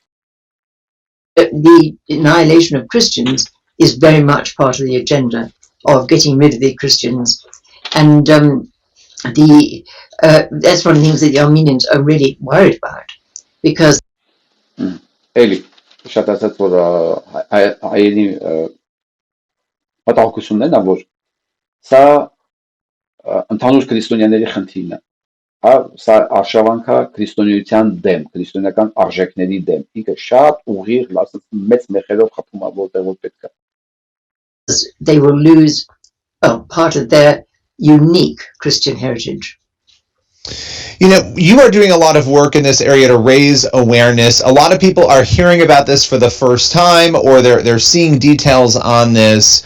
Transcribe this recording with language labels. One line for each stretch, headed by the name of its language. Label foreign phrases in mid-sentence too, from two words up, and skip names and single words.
English: The annihilation of Christians is very much part of the agenda of getting rid of the Christians. And that's one of the things that the Armenians are really worried about, because
Armenian: Էլի, շատ ասած, որ հայերի մտահոգություններն է, որ սա ընդհանուր քրիստոնյաների խնդիրն է, սա արշավանք է քրիստոնեության դեմ, քրիստոնեական արժեքների դեմ, ինքը շատ ուղիղ մեծ մեխերով խփում է որտեղ որ պետք է։
English: They will lose part of their unique Christian heritage. You know, you are doing a lot of work in this area to raise awareness. A lot of people are hearing about this for the first time, or they're seeing details on this.